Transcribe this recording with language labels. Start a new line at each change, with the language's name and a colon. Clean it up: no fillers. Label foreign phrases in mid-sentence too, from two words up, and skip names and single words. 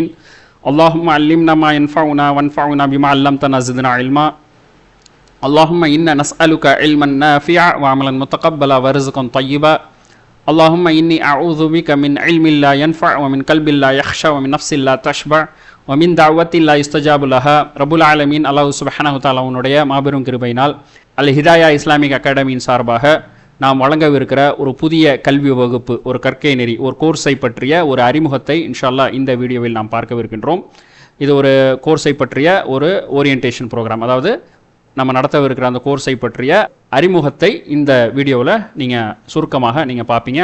Arabic: اللهم علمنا ما ينفعنا وانفعنا بما علمتنا زدنا علما. اللهم إنا نسألك علما نافعا وعملا متقبلا ورزقا طيبا. اللهم إني أعوذ بك من علم لا ينفع ومن قلب لا يخشى ومن نفس لا تشبع ومن دعوة لا يستجاب لها. رب العالمين الله سبحانه وتعالى
Tamil: மாபெரும் கிருபையினால் அல் ஹிதாயா இஸ்லாமிக் அகாடமியின் சார்பாக நாம் வழங்கவிருக்கிற ஒரு புதிய கல்வி வகுப்பு, ஒரு கற்கை நெறி, ஒரு கோர்ஸை பற்றிய ஒரு அறிமுகத்தை
Arabic: إن شاء الله
Tamil: இந்த வீடியோவில் நாம் பார்க்கவிருக்கின்றோம். இது ஒரு கோர்ஸை பற்றிய ஒரு
English: orientation program,
Tamil: அதாவது நம்ம நடத்தவிருக்கிற அந்த கோர்ஸை பற்றிய அறிமுகத்தை இந்த வீடியோவில் நீங்கள் சுருக்கமாக நீங்கள் பார்ப்பீங்க.